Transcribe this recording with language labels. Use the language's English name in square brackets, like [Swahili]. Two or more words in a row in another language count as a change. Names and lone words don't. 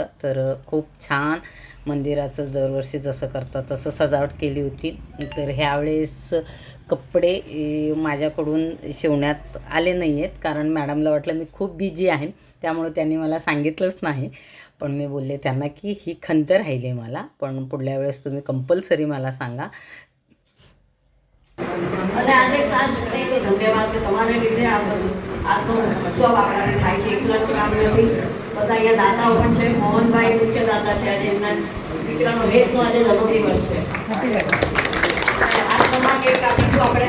[Marathi] तर खूप छान मंदिराचं दरवर्षी जसं करतात तसं सजावट केली होती. तर ह्यावेळेस कपडे माझ्याकडून शिवण्यात आले नाही आहेत कारण मॅडमला वाटलं मी खूप बिझी आहे, त्यामुळे त्यांनी मला सांगितलंच नाही. पण मी बोलले त्यांना की ही खंत राहिली मला, पण पुढल्या वेळेस तुम्ही कंपल्सरी मला सांगा. [Gujarati] અને આજે ખાસ કરીને ધન્યવાદ કે તમારે લીધે આ તો ઉત્સવ આપણાને થાય છે. એકલાનું કામ નથી. બધા અહીંયા દાતાઓ પણ છે. મોહનભાઈ મુખ્ય દાતા છે. આજે એમના દીકરાનો હેતનો આજે જન્મદિવસ છે. આશ્રમમાં કેક કાપીશું આપણે.